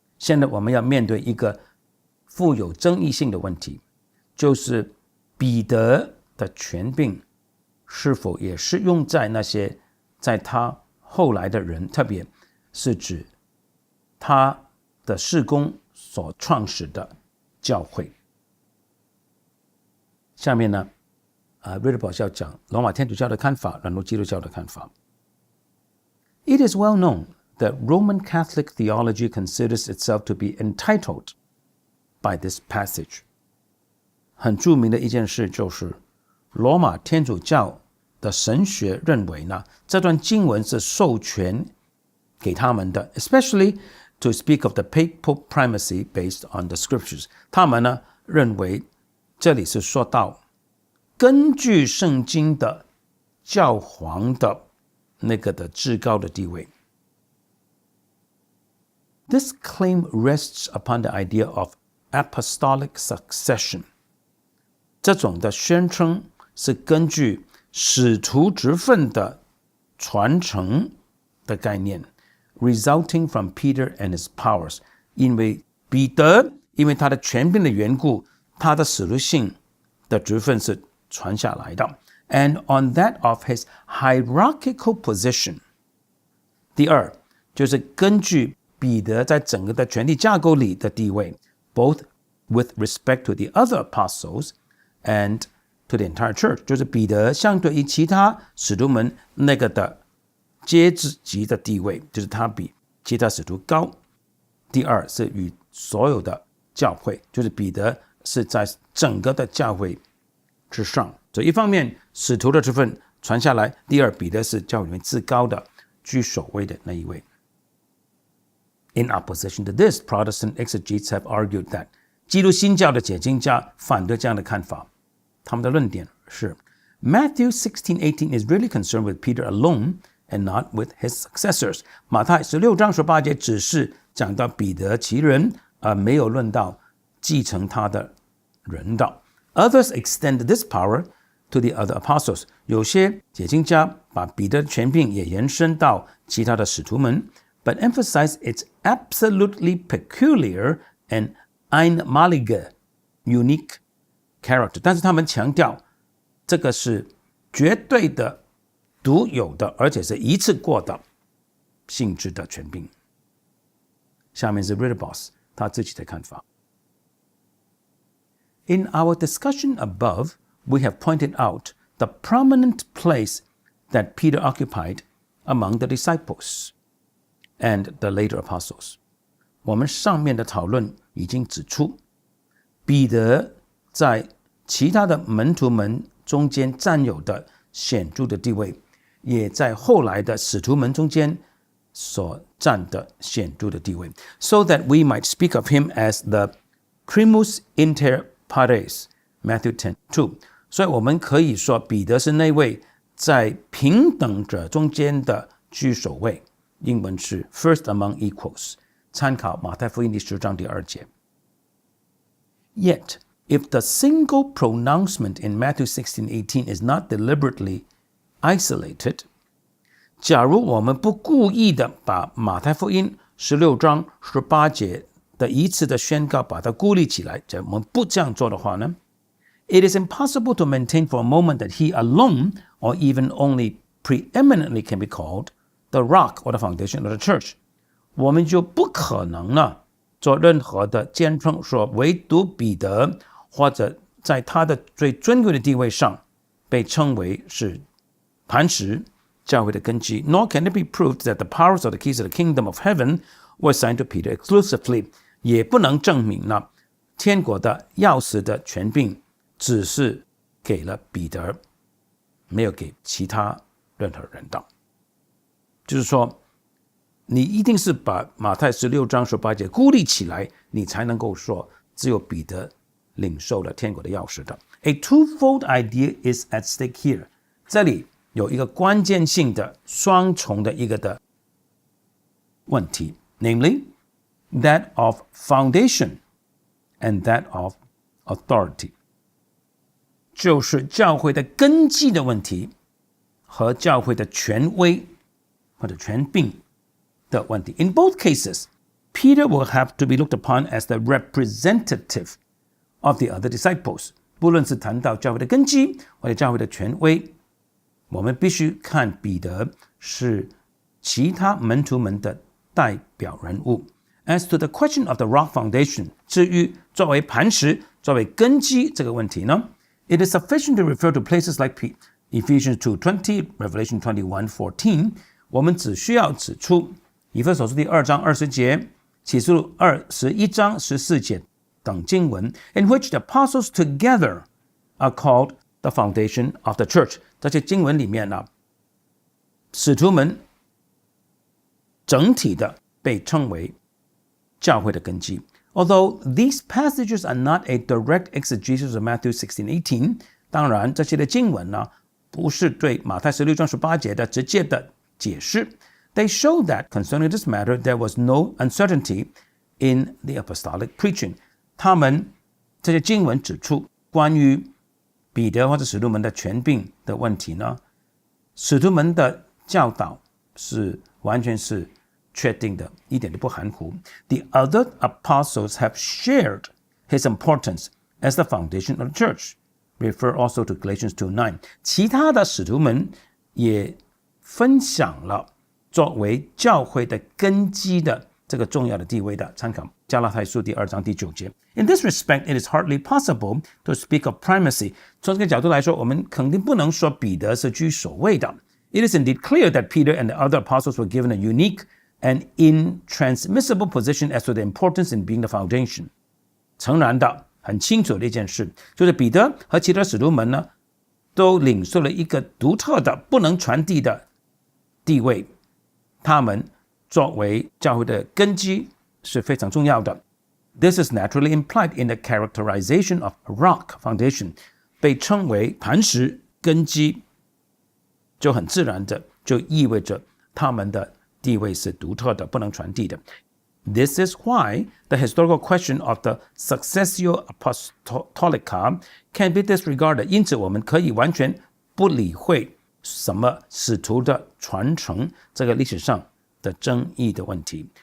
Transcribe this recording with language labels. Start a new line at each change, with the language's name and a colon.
Chinese: 现在我们要面对一个富有争议性的问题，就是彼得的权柄是否也适用在那些在他后来的人，特别是指他的事工所创始的教会。下面呢，Ridderboss 要讲罗马天主教的看法，然后基督教的看法。
English: It is well known that Roman Catholic theology considers itself to be entitled by this passage.
Chinese: 很著名的一件事就是罗马天主教的神学认为呢，这段经文是授权给他们的
English: especially to speak of the papal primacy based on the scriptures.
Chinese: 他们呢认为这里是说到根据圣经的教皇的那个的至高的地位。
English: This claim rests upon the idea of apostolic succession.
Chinese: 这种的宣称是根据使徒职分的传承的概念
English: resulting from Peter and his powers.
Chinese: 因为彼得因为他的权柄的缘故，他的使徒性的职分是传下来的
English: and on that of his hierarchical position.
Chinese: 第二就是根据彼得在整个的权力架构里的地位
English: both with respect to the other apostles and to the entire church.
Chinese: 就是彼得相对于其他使徒们那个的阶级的地位，就是他比其他使徒高。第二是与所有的教会，就是彼得是在整个的教会之上。所以一方面使徒的职分传下来，第二彼得是教会里面至高的居首位的那一位。
English: In opposition to this, Protestant exegetes have argued that
Chinese: 基督新教的解经家反对这样的看法。他们的论点是
English: Matthew 16:18 is really concerned with Peter alone and not with his successors.
Chinese: 马太16章18节只是讲到彼得其人，而没有论到继承他的人的。
English: Others extend this power to the other apostles.
Chinese: 有些解经家把彼得的权柄也延伸到其他的使徒们
English: but emphasize its absolutely peculiar and einmalige unique character.
Chinese: 但是他们强调这个是绝对的独有的，而且是一次过的性质的权柄。下面是 Ridderboss 他自己的看法。
English: In our discussion above, we have pointed out the prominent place that Peter occupied among the disciples and the later apostles.
Chinese: 我们上面的讨论已经指出，彼得在其他的门徒们中间占有的显著的地位，也在后来的使徒们中间所占的显著的地位
English: so that we might speak of him as the primus inter pares, Matthew 10:2.
Chinese: 所以我们可以说彼得是那位在平等者中间的居首位，英文是
English: first among equals，
Chinese: 参考马太福音第10章第2节。
English: Yet, if the single pronouncement in Matthew 16:18 is not deliberately isolated,
Chinese: 假如我们不故意的把马太福音16章18节的一次的宣告把它孤立起来，假如我们不这样做的话呢，
English: It is impossible to maintain for a moment that he alone, or even only preeminently, can be called the rock or the foundation of the church.
Chinese: 我们就不可能呢做任何的坚称，说唯独彼得或者在他的最尊贵的地位上被称为是磐石教会的根基。
English: Nor can it be proved that the powers or the keys of the kingdom of heaven were assigned to Peter exclusively.
Chinese: 也不能证明呢天国的钥匙的权柄只是给了彼得，没有给其他任何人的。就是说，你一定是把马太16章18节孤立起来，你才能够说只有彼得领受了天国的钥匙的。
English: A twofold idea is at stake here.
Chinese: 这里有一个关键性的双重的一个的问题，
English: namely that of foundation and that of authority.
Chinese: 就是教会的根基的问题和教会的权威或者权柄的问题。
English: In both cases, Peter will have to be looked upon as the representative of the other disciples.
Chinese: 不论是谈到教会的根基或者教会的权威，我们必须看彼得是其他门徒们的代表人物。
English: As to the question of the rock foundation,
Chinese: 至于作为磐石、作为根基这个问题呢，
English: it is sufficient to refer to places like Ephesians 2:20, Revelation 21:14.
Chinese: 我们只需要指出以弗所书第2章20节、启示录21章14节等经文
English: in which the apostles together are called the foundation of the church.
Chinese: 这些经文里面呢，使徒们整体的被称为教会的根基。
English: Although these passages are not a direct exegesis of Matthew 16:18,
Chinese: 当然这些的经文呢，不是对马太16章18节的直接的解释。
English: They show that concerning this matter, there was no uncertainty in the apostolic preaching.
Chinese: 他们这些经文指出，关于彼得或者使徒们的权柄的问题呢，使徒们的教导是完全是确定的，一点都不含糊。
English: The other apostles have shared his importance as the foundation of the church. Refer also to Galatians 2:9.
Chinese: 其他的使徒们也分享了作为教会的根基的这个重要的地位的，参考加拉太书第2章第9节。
English: In this respect, it is hardly possible to speak of primacy.
Chinese: 从这个角度来说，我们肯定不能说彼得是居首位的。
English: It is indeed clear that Peter and the other apostles were given a unique and intransmissible position as to the importance in being the foundation.
Chinese: 诚然的，很清楚的一件事，就是彼得和其他使徒们呢，都领受了一个独特的、不能传递的地位。他们作为教会的根基是非常重要的。
English: This is naturally implied in the characterization of rock foundation.
Chinese: 被称为磐石根基，就很自然的就意味着他们的地位是独特的，不能传递的。
English: This is why the historical question of the successio apostolica can be disregarded.
Chinese: 因此，我们可以完全不理会什么使徒的传承这个历史上的争议的问题。